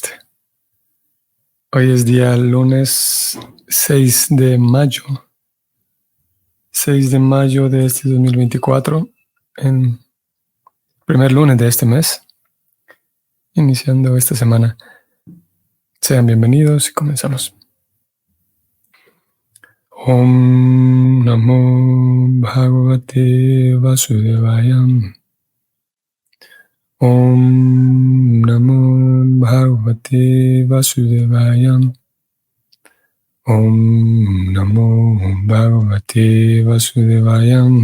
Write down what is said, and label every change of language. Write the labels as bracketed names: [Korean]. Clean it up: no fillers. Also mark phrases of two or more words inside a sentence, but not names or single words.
[Spanish] Hoy es día lunes 6 de mayo. 6 de mayo de este 2024, en primer lunes de este mes, iniciando esta semana. Sean bienvenidos y comenzamos. [Sanskrit] ॐ नमो भगवते वासुदेवाय. ॐ नमो भगवते वासुदेवाय. ॐ नमो भगवते वासुदेवाय.